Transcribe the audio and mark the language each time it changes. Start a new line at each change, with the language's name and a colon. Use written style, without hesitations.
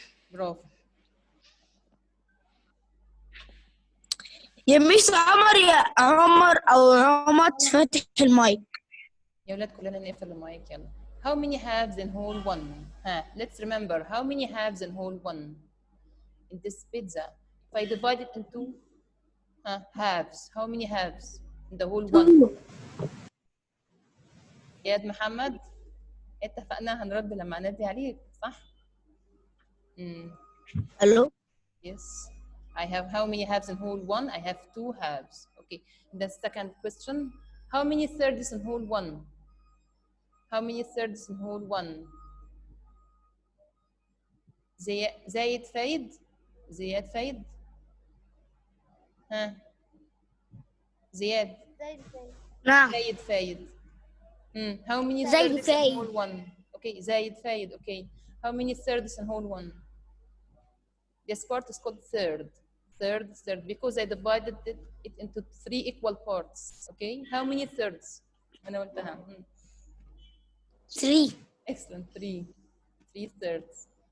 Arabic: برافو. يا ميس عمر يا عمر او عمر فاتح المايك. يا ولاد كلنا نقفل المايك يلا.
English: How many halves in whole one؟ let's remember how many halves in whole one in this pizza. If I divide it into halves, how many halves in the whole one؟
Arabic: ياد محمد اتفقنا هنرد لما انادي عليك، صح؟ الو.
English: Yes. I have how many halves in whole one? I have 2 halves. Okay. The second question, how many thirds in whole one? How many thirds in whole one?
Arabic: زايد فايد؟ زياد فايد؟ زياد. نعم.
English: زايد فايد. How many
Arabic: زايد
English: thirds in
Arabic: فايد.
English: whole one? Okay, زايد فايد. Okay. How many thirds in whole one? This part is called third, because I divided it into 3 equal parts. Okay, how many thirds?
Arabic: أنا قلتها.
English: 3. Excellent, 3 thirds.